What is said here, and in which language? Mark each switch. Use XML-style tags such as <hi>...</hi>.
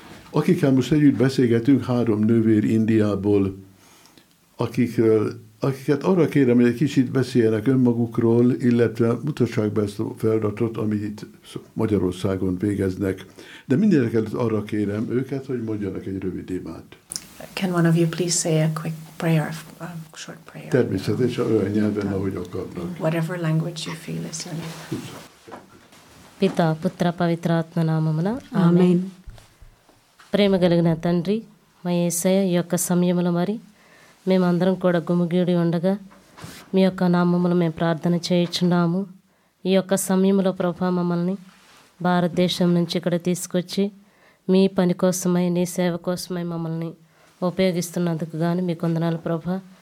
<hu>Akikkel most együtt beszélgetünk, három nővér Indiából, akiket arra kérem, hogy egy kicsit beszéljenek önmagukról, illetve mutassák be ezt a feladatot, amit itt Magyarországon végeznek. De mindenekelőtt arra kérem őket, hogy mondjanak egy rövid imát.</hu> <en>Can one of you please say a quick prayer, a short prayer?</en> <hu>Természetesen olyan nyelven, ahogy akarnak.</hu> <en>Whatever language you feel is your name.</en> <te>పితా పుత్ర పవిత్రాత్మ నామమున ఆమేన్. ప్రేమ కలిగిన తండ్రి, మా యేసయ్య, ఈ యొక్క సమయములు మరి మేమందరం కూడా గుమిగూడి ఉండగా మీ యొక్క నామములు మేము ప్రార్థన చేయుచున్నాము. ఈ యొక్క సమయంలో ప్రభా, మమ్మల్ని భారతదేశం నుంచి ఇక్కడ తీసుకొచ్చి మీ పని కోసమై, నీ సేవ కోసమై మమ్మల్ని ఉపయోగిస్తున్నందుకు గాను మీకు వందనాలు ప్రభా.</te>